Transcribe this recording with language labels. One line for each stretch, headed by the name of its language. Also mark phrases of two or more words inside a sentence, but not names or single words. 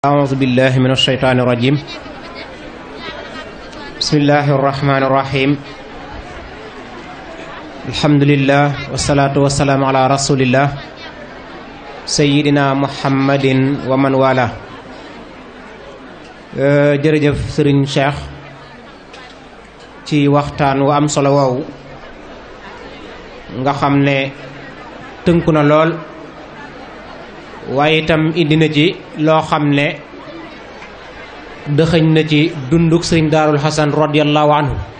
Arabic: أعوذ بالله من الشيطان الرجيم بسم الله الرحمن الرحيم الحمد لله والصلاة والسلام على رسول الله سيدنا محمد ومن والاه
Wolof: jërëjëf Serigne Cheikh ci waxtaan wu am solo woowu nga xam ne tënku na lool waaye itam indi na ci loo xam ne dëxëñ na ci dunduk Serigne Darou Hassane
Arabic: رضي الله عنه